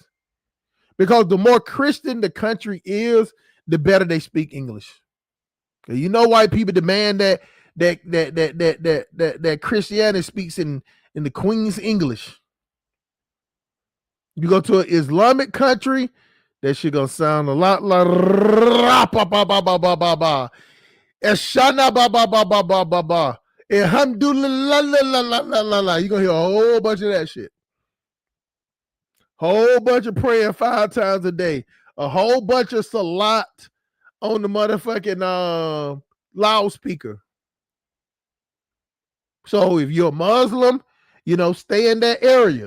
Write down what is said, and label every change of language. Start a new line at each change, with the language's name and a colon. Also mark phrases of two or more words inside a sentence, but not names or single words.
English: Because the more Christian the country is, the better they speak English. You know, white people demand that Christianity speaks in the Queen's English. You go to an Islamic country, that shit gonna sound a lot like Eshana ba ba ba ba ba ba ba. Alhamdulillah la la la la la la. You gonna hear a whole bunch of that shit. Whole bunch of praying 5 times a day. A whole bunch of salat on the motherfucking loudspeaker. So if you're a Muslim, stay in that area.